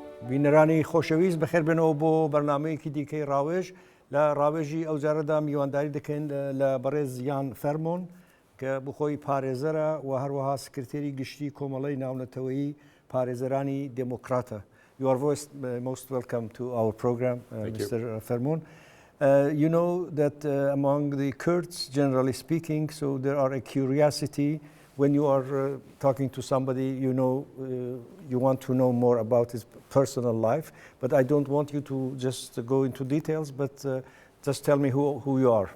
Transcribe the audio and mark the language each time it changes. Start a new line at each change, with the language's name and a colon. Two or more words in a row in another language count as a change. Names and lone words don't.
Central Kurdish: بینەرانی خۆشەویست بەخێر بێنەوە بۆ بەرنامەیەکی دیکەی ڕاوێژ لە ڕاوێژی ئەو جارەدا میوانداری دەکەین لە بەڕێز یان فەرمۆن کە بخۆی پارێزەرە و هەروەها سکرتێری گشتی کۆمەڵەی ناونەتەوەیی پارێزەرانی دموکراتە.
English: You are most welcome to our program, Mr. Fermon. You know that among the Kurds, generally speaking, so there are a curiosity when you are talking to somebody, you know, you want to know more about his personal life, but I don't want you to just go into details, but just tell me who you are.